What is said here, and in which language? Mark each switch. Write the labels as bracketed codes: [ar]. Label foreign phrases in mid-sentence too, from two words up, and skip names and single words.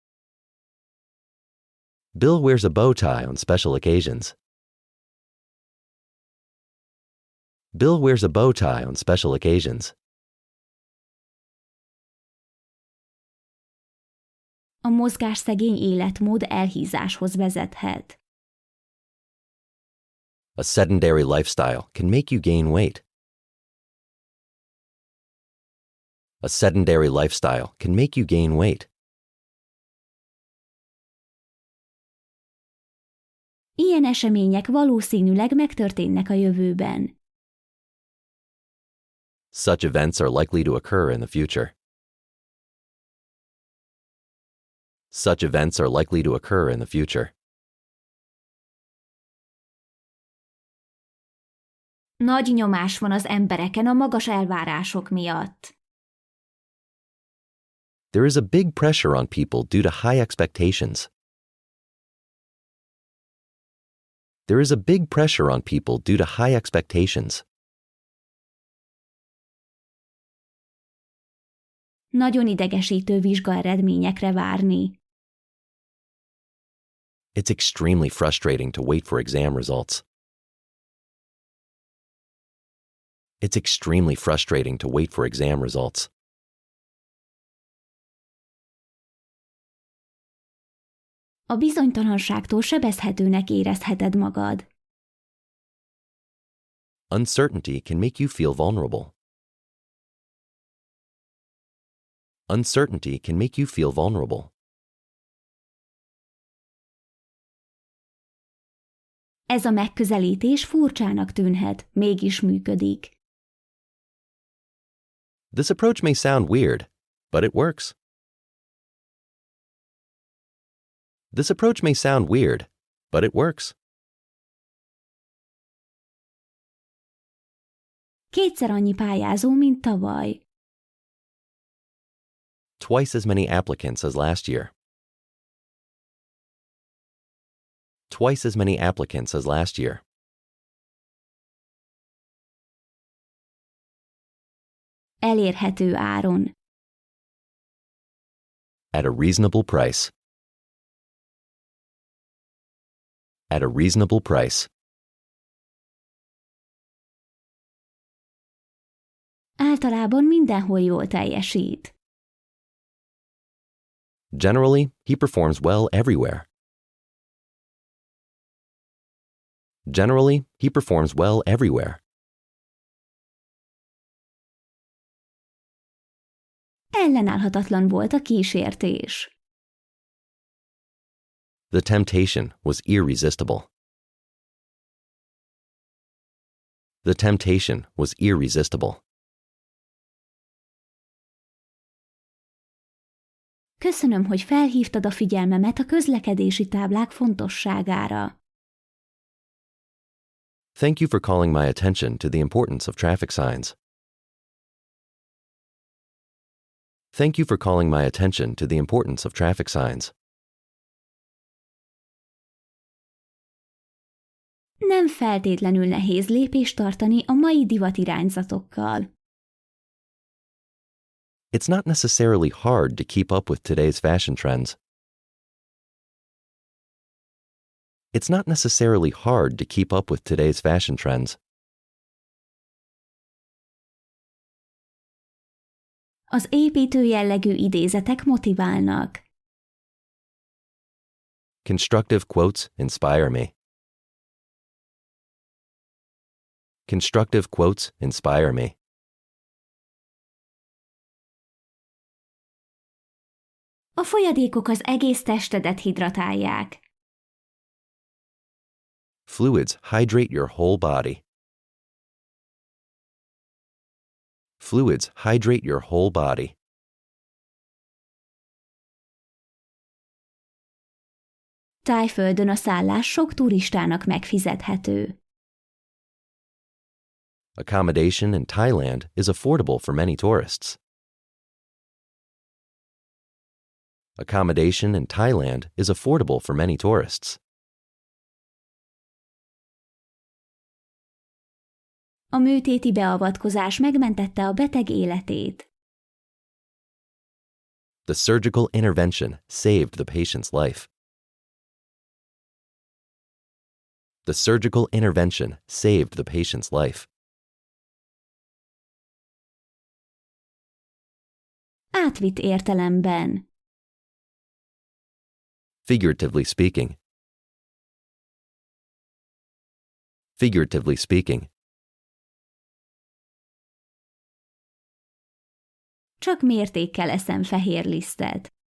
[en] Bill wears a bow tie on special occasions. Bill wears a bow tie on special occasions. [hu] A mozgásszegény életmód elhízáshoz vezethet. [en] A sedentary lifestyle can make you gain weight. A sedentary lifestyle can make you gain weight. [hu] Ilyen események valószínűleg megtörténnek a jövőben. [en] Such events are likely to occur in the future. Such events are likely to occur in the future. [hu] Nagy nyomás van az embereken a magas elvárások miatt. [en] There is a big pressure on people due to high expectations. There is a big pressure on people due to high expectations. [hu] Nagyon idegesítő vizsgaeredményekre várni. [en] It's extremely frustrating to wait for exam results. It's extremely frustrating to wait for exam results. [hu] A bizonytalanságtól sebezhetőnek érezheted magad. [en] Uncertainty can make you feel vulnerable. Uncertainty can make you feel vulnerable. [hu] Ez a megközelítés furcsának tűnhet, mégis működik. [en] This approach may sound weird, but it works. This approach may sound weird, but it works. [hu] Kétszer annyi pályázó, mint tavaly. [en] Twice as many applicants as last year. Twice as many applicants as last year. [hu] Elérhető áron. [en] At a reasonable price. At a reasonable price. [hu] Általában mindenhol jól teljesít. [en] Generally, he performs well everywhere. Generally, he performs well everywhere. [hu] Ellenállhatatlan volt a kísértés. [en] The temptation was irresistible. The temptation was irresistible. [hu] Köszönöm, hogy felhívtad a figyelmemet a közlekedési táblák fontosságára. [en] Thank you for calling my attention to the importance of traffic signs. Thank you for calling my attention to the importance of traffic signs. [hu] Nem feltétlenül nehéz lépést tartani a mai divatirányzatokkal. [en] It's not necessarily hard to keep up with today's fashion trends. It's not necessarily hard to keep up with today's fashion trends. [hu] Az építő jellegű idézetek motiválnak. [en] Constructive quotes inspire me. Constructive quotes inspire me. [hu] A folyadékok az egész testedet hidratálják. [en] Fluids hydrate your whole body. Fluids hydrate your whole body. [hu] Tájföldön a szállás sok turistának megfizethető. [en] Accommodation in Thailand is affordable for many tourists. Accommodation in Thailand is affordable for many tourists. [hu] A műtéti beavatkozás megmentette a beteg életét. [en] The surgical intervention saved the patient's life. The surgical intervention saved the patient's life. [hu] Átvitt értelemben. [en] Figuratively speaking. Figuratively speaking. [hu] Csak mértékkel eszem fehér lisztet.